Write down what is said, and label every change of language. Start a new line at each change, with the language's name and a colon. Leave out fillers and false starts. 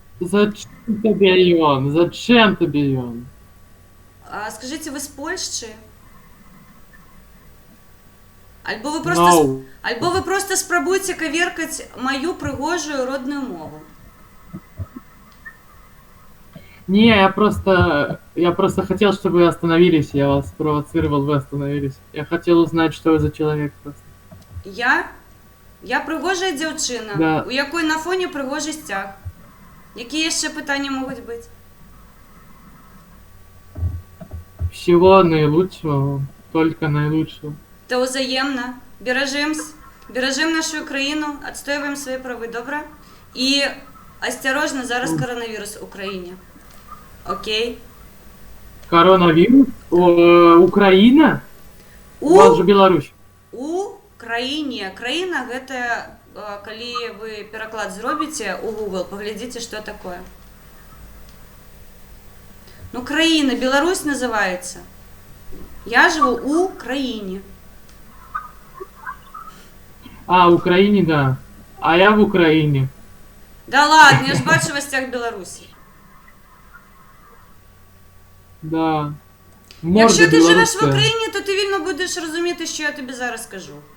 Russian: Зачем тебе он? Зачем тебе он?
Belarusian: Скажыце, вы з Польшчы? Альбо
English: No.
Belarusian: вы просто спрабуйце каверкаць маю прыгожую родную мову.
Russian: Не, я просто хотел, чтобы вы остановились. Я вас спровоцировал, вы остановились. Я хотел узнать, что вы за человек просто.
Belarusian: Я прыгожая дзяўчына,
Russian: Да.
Belarusian: у якой на фоне прыгожы сцяг. Якія яшчэ пытанні могуць быць?
Russian: Всего наилучшего, только наилучшего.
Belarusian: То ўзаемна. Беражэм нашу краіну, адстойваем свае правы, добра? І асцярожна, зараз каранавірус у краіне.
English: Окей?
Russian: Коронавирус? Украина? У вас же Беларусь.
Belarusian: У краіне. Краіна гэта, калі вы пераклад зробіце у Google, паглядзіце, што такое. Ну, краіна, Беларусь называецца. Я жыву у краіне.
Russian: А, в Украине, да. А я в Украине. Да ладно,
Belarusian: я ж бачу вас сцяг Беларусі.
Russian: Да.
Ukrainian: Якщо ти живеш в
Russian: белорусская.
Ukrainian: Україні, то ти вільно будеш розуміти, що я тобі зараз скажу.